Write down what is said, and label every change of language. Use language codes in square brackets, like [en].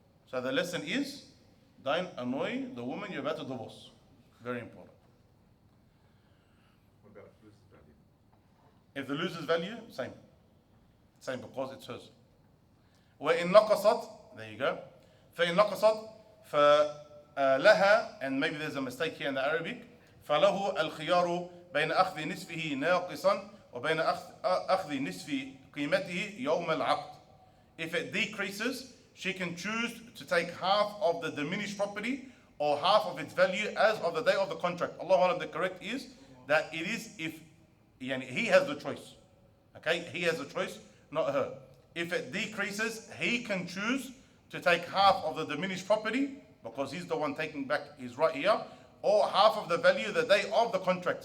[en] So the lesson is, don't annoy the woman you're about to divorce. Very important. What about loses value? If the loses value, same. Same, because it's hers. [ar] وإن نقصت, [en] there you go. [ar] فإن نقصت فلها, [en] and maybe there's a mistake here in the Arabic, [ar] فله الخيار بين أخذ نصفه ناقصا وبين أخذ نصف قيمته يوم العقد. [en] If it decreases, she can choose to take half of the diminished property or half of its value as of the day of the contract. Allah, the correct is that it is if he has the choice. Okay, he has the choice, not her. If it decreases, he can choose to take half of the diminished property because he's the one taking back his right here, or half of the value the day of the contract.